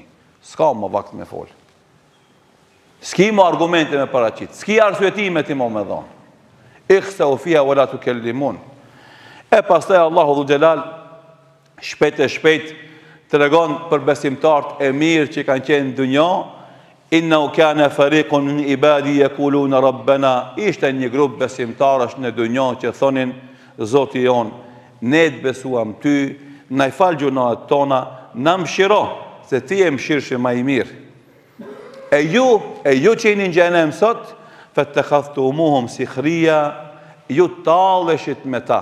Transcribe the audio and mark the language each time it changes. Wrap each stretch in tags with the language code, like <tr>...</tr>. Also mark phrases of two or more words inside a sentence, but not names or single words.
<sq>S'ka më vakt me fol. S'ki më argumente me paraqit, s'ki arsuetime ti më me dhonë.</sq> <ar>اخسئوا فيها ولا تكلمون."</ar> <sq>E pastaj Allahu Gjallal shpejt e shpejt të regon për besimtarët e mirë që kanë qenë në dunjo:</sq> <ar>"إنه كان فريق من عبادي يقولون ربنا."</ar> <sq>Ishte një grup besimtarësh në dunjo që thonin: "Zoti jon, ne të besuam ty, na i fal gjunahet tona, na mëshiro, se ti je mëshirshëm më i mirë. E ju që jeni në xhenem sot,</sq> <ar>فاتخذتموهم سخريا",</ar> <sq>ju talleshit me ta.</sq>